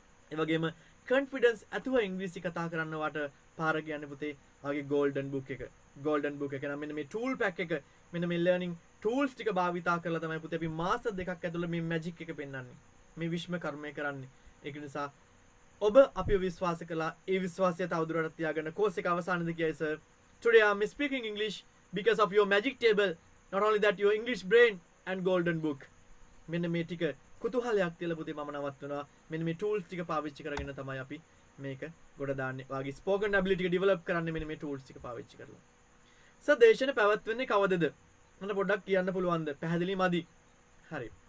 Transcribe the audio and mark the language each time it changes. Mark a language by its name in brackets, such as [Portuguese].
[Sinhala] ඒ වගේම කොන්ෆිඩන්ස් ඇතුව ඉංග්‍රීසි කතා කරන්න වට පාර කියන්නේ පුතේ ඔයාගේ ගෝල්ඩන් බුක් එක. ගෝල්ඩන් බුක් එක නම් මෙන්න මේ ටූල් පැක් එක මෙන්න මේ ලර්නින් ටූල්ස් ටික භාවිතා කරලා තමයි පුතේ අපි මාස දෙකක් ඇතුළත මේ මැජික් එක පෙන්වන්නේ. මේ විශ්ම කර්මය කරන්නේ. ඒක නිසා ඔබ අපිව විශ්වාස කළා. ඒ විශ්වාසය තවදුරටත් තියාගන්න කෝස් එක අවසානයේදී කියයි sir. [English] Today I am speaking English because of your magic table. Not only that, your English brain and golden book. [Sinhala] මෙන්න මේ ටික කුතුහලයක් තියලා පුතේ මම නවත්වනවා. මෙන්න මේ ටූල්ස් ටික පාවිච්චි කරගෙන තමයි අපි මේක ගොඩ දාන්නේ. වාගේ ස්පෝකන් ඇබිලිටි එක ඩෙවලොප් කරන්නේ මෙන්න මේ ටූල්ස් ටික පාවිච්චි කරලා. සර් දේශන පැවැත්වෙන්නේ කවදද? මට පොඩ්ඩක් කියන්න පුළුවන්ද? පැහැදිලි මදි. හරි.